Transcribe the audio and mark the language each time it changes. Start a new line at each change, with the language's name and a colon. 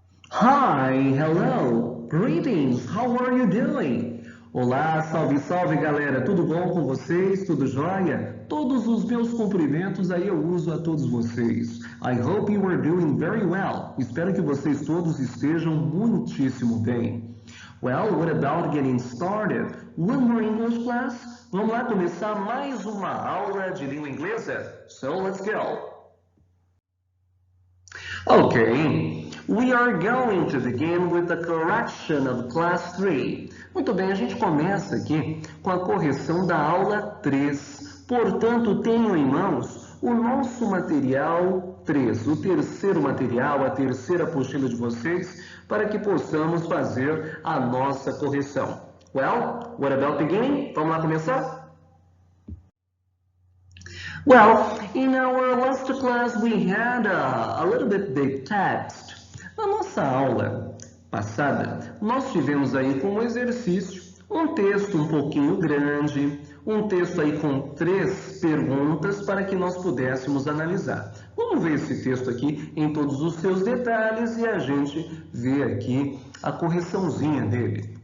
English: Hi, hello, greetings, how are you doing?
Portuguese: Olá, salve, salve galera, tudo bom com vocês? Tudo jóia? Todos os meus cumprimentos aí eu uso a todos vocês.
English: I hope you are doing very well.
Portuguese: Espero que vocês todos estejam muitíssimo bem.
English: Well, what about getting started? One more English class?
Portuguese: Vamos lá começar mais uma aula de língua inglesa?
English: So let's go! Okay, we are going to begin with the correction of class 3.
Portuguese: Muito bem, a gente começa aqui com a correção da aula 3. Portanto, tenho em mãos o nosso material 3, o terceiro material, a terceira apostila de vocês, para que possamos fazer a nossa correção.
English: Well, what about beginning?
Portuguese: Vamos lá começar?
English: Well, in our last class we had a little bit the text.
Portuguese: Na nossa aula passada, nós tivemos aí como exercício um texto um pouquinho grande, um texto aí com 3 perguntas para que nós pudéssemos analisar. Vamos ver esse texto aqui em todos os seus detalhes e a gente vê aqui a correçãozinha dele.